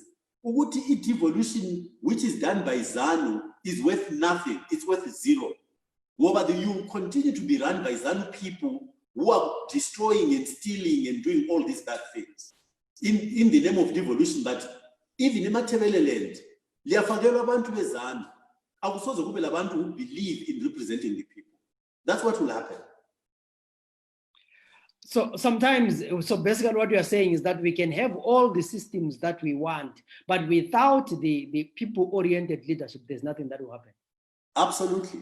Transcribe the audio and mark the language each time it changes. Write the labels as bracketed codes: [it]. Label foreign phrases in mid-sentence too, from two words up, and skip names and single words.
[en] Uguti devolution, which is done by ZANU, is worth nothing. It's worth zero. But you continue to be run by ZANU people who are destroying and stealing and doing all these bad things in the name of devolution. But even in Matabeleland, [nd] liyafakelwa abantu beZANU. Akusoze kube labantu [en] who believe in representing the people. That's what will happen. So sometimes, so basically what you are saying is that we can have all the systems that we want, but without the people-oriented leadership, there's nothing that will happen. Absolutely.